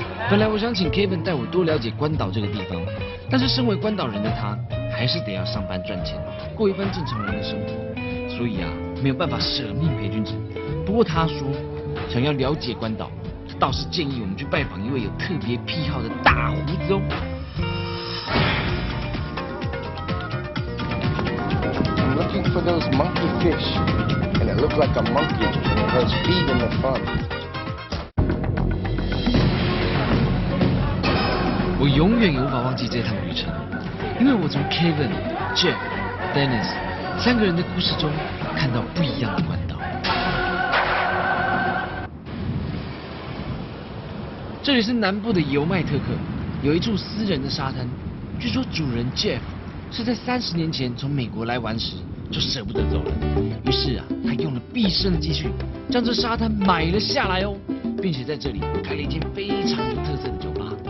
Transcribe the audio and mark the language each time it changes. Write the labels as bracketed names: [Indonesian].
[Chinese] 本来我想请 Kevin 带我多了解关岛这个地方，但是身为关岛人的他，还是得要上班赚钱，过一般正常人的生活，所以没有办法舍命陪君子。不过他说，想要了解关岛，他倒是建议我们去拜访一位有特别癖好的大胡子哦。 [English] I'm looking for those monkey fish, and it looked like a monkey, and it was feeding the fun. [Chinese] 我永远也无法忘记这趟旅程，因为我从 Kevin、Jeff、Dennis 3个人的故事中看到不一样的关岛。这里是南部的尤麦特克，有一处私人的沙滩，据说主人 Jeff 是在30年前从美国来玩时就舍不得走了，于是他用了毕生的积蓄将这沙滩买了下来哦，并且在这里开了一间非常有特色的酒吧。